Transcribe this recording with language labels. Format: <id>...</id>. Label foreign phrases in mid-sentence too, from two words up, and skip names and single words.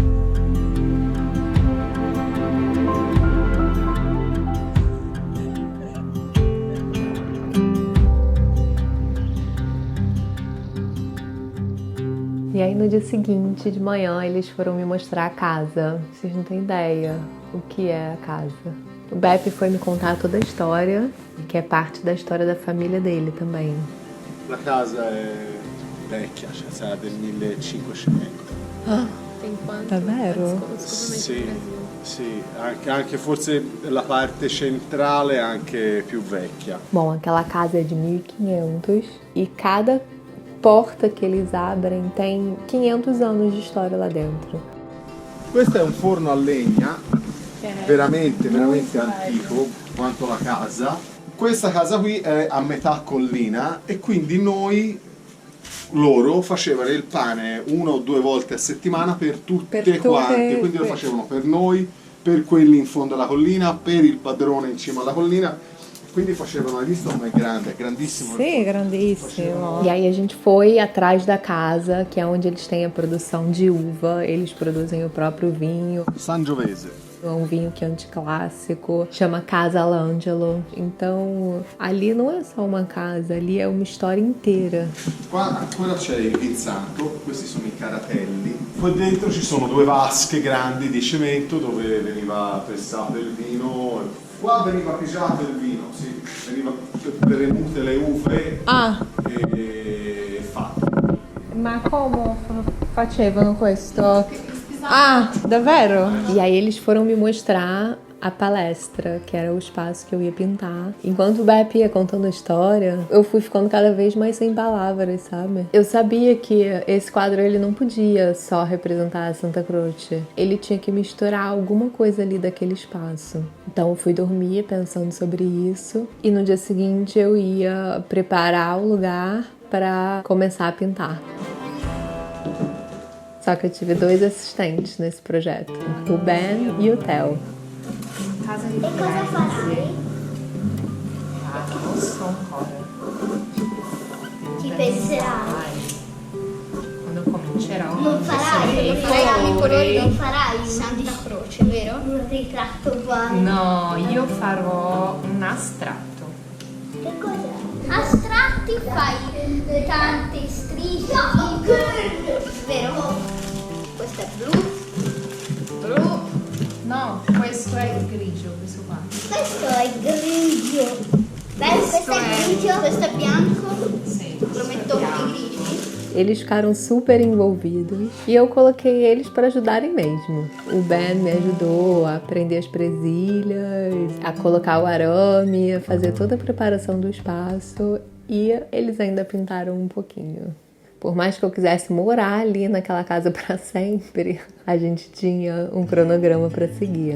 <pt>E aí no dia seguinte, de manhã, eles foram me mostrar a casa. Vocês não têm ideia o que é a casa. O Beppe foi me contar toda a história, que é parte da história da família dele também.</pt> <it>La casa è vecchia, cioè sarà del 1500.</it> <pt>Tem quanto?</pt> <it>Davvero? Sì, sì, anche forse la parte centrale è anche più vecchia.</it> <pt>Bom, aquela casa é de 1500 e cada porta que eles abrem tem 500 anos de história lá dentro.</pt> <it>Questo è un forno a legna, veramente antico quanto la casa. Questa casa qui è a metà collina e quindi loro facevano il pane 1 o 2 volte a settimana per tutte quante, quindi lo facevano per noi, per quelli in fondo alla collina, per il padrone in cima alla collina. Quindi facevano, hai visto come è grande, è grandissimo.</it> <pt>Sim, grandíssimo. E aí a gente foi atrás da casa, que é onde eles têm a produção de uva, eles produzem o próprio vinho. Sangiovese. É um vinho que é anticlássico, chama Casa L'Angelo. Então, ali não é só uma casa, ali é uma história inteira.</pt> <it>Qua ancora c'è il vinsanto, questi sono i caratelli. Qua dentro ci sono 2 vasche grandi di cemento dove veniva pressato il vino. Qua veniva pigiato il vino, sì, veniva premute le uve e fatto. Ma como facevano questo? Ah, davvero?</it> <pt>E aí eles foram me mostrar a palestra, que era o espaço que eu ia pintar. Enquanto o Beppe ia contando a história, eu fui ficando cada vez mais sem palavras, sabe? Eu sabia que esse quadro ele não podia só representar a Santa Croce. Ele tinha que misturar alguma coisa ali daquele espaço. Então eu fui dormir pensando sobre isso e no dia seguinte eu ia preparar o lugar para começar a pintar. Só que eu tive 2 assistentes nesse projeto, o Ben e o Theo.</pt> <it>Casa di E cosa farai? non so ancora. Ci penserai? Quando comincerò. Non farai i colori, non farai Santa Croce, vero? Un ritratto uguale. No, io farò un astratto. Che cos'è? Astratti fai tante strisce, vero? Questo è blu. No, questo è il grigio, questo qua. Questo è grigio. Beh, questo è grigio, questo è bianco. Sì, Lo metto con i grigi.</it> <pt>Eles ficaram super envolvidos e eu coloquei eles para ajudarem mesmo. O Ben me ajudou a prender as presilhas, a colocar o arame, a fazer toda a preparação do espaço e eles ainda pintaram um pouquinho. Por mais que eu quisesse morar ali naquela casa para sempre, a gente tinha um cronograma para seguir.</pt>